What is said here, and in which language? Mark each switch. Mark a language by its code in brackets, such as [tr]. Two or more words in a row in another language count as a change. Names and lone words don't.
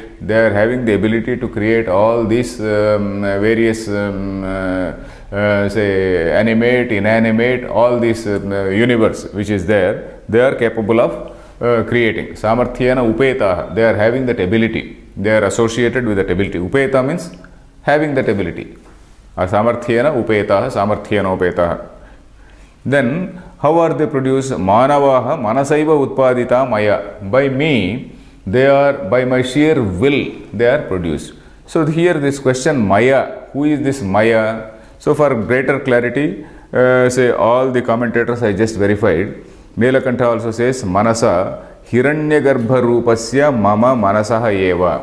[en] They are having the ability to create all these various say animate, inanimate, all this universe which is there. They are capable of creating. [sa] Samarthyena upetaha. [en] They are having that ability. They are associated with that ability. Upeta means having that ability. [sa] Samarthyena upetaha, samarthyena upetaha. [en] Then, how are they produced? [sa] Manavaha manasaiva utpadita maya. [en] By me, they are, by my sheer will, they are produced. So, here this question Maya, who is this Maya? So, for greater clarity, say all the commentators I just verified, Nilakantha also says, [sa] Manasa Hiranyagarbha Rupasya Mama Manasaha Eva.